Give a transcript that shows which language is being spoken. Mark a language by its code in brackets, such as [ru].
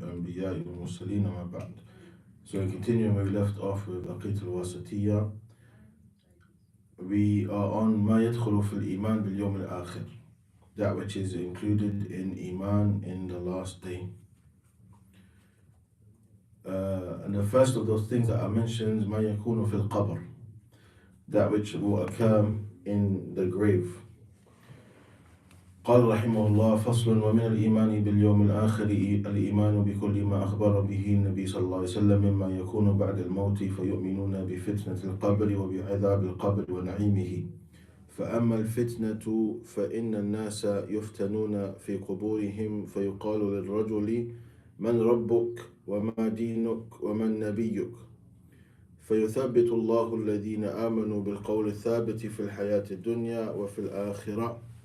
[ar] الأنبياء والمرسلين وما بعد. [en] So continuing where we left off with Aqeedatul waasitiyyah, we are on [ar] ما يدخل في الإيمان باليوم الآخر, [en] that which is included in Iman in the last day. And the first of those things that I mentioned, [ar] ما يكون في القبر, [en] that which will occur in the grave. [ar] قال رحمه الله: فصل. ومن الإيمان باليوم الآخر الإيمان بكل ما أخبر به النبي صلى الله عليه وسلم مما يكون بعد الموت، فيؤمنون بفتنة القبر وبعذاب القبر ونعيمه. فأما الفتنة فإن الناس يفتنون في قبورهم، فيقال للرجل: من ربك وما دينك ومن نبيك؟ فيثبت الله الذين آمنوا بالقول الثابت في الحياة الدنيا وفي الآخرة.